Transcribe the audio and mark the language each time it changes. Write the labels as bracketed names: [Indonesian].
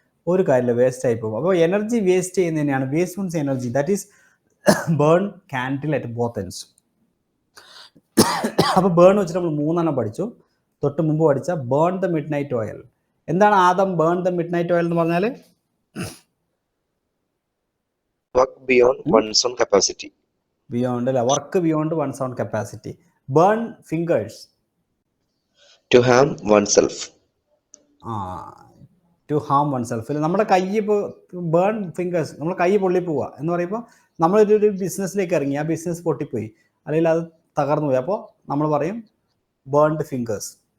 [Malayalam] ഒരു കാര്യമില്ല, വേസ്റ്റ് ആയി പോകും. അപ്പോൾ energy waste ചെയ്യുന്നതിനെയാണ് [English] Waste means energy, that is burn candle at both hands. [Malayalam] അപ്പോൾ ബേൺ വെച്ചിട്ട് നമ്മൾ 3 പഠിച്ചു. തൊട്ട് മുമ്പ് പഠിച്ച burn the mid night oil. എന്താണ് Adam burn the mid night oil എന്ന് പറഞ്ഞാൽ? [English] Work beyond one's own capacity. Beyond അല്ല, work beyond one's own capacity. Burn fingers, To harm oneself. To harm oneself. [Malayalam] നമ്മുടെ കൈ ഇപ്പോൾ ബേൺ ഫിംഗേഴ്സ്, നമ്മൾ കൈ പൊള്ളി പോവുക എന്ന് പറയുമ്പോൾ നമ്മളൊരു ബിസിനസ്സിലേക്ക് ഇറങ്ങി, ആ ബിസിനസ് പൊട്ടിപ്പോയി, അല്ലെങ്കിൽ അത് തകർന്നു പോയി, അപ്പോൾ നമ്മൾ പറയും ബേൺഡ് ഫിംഗേഴ്സ്.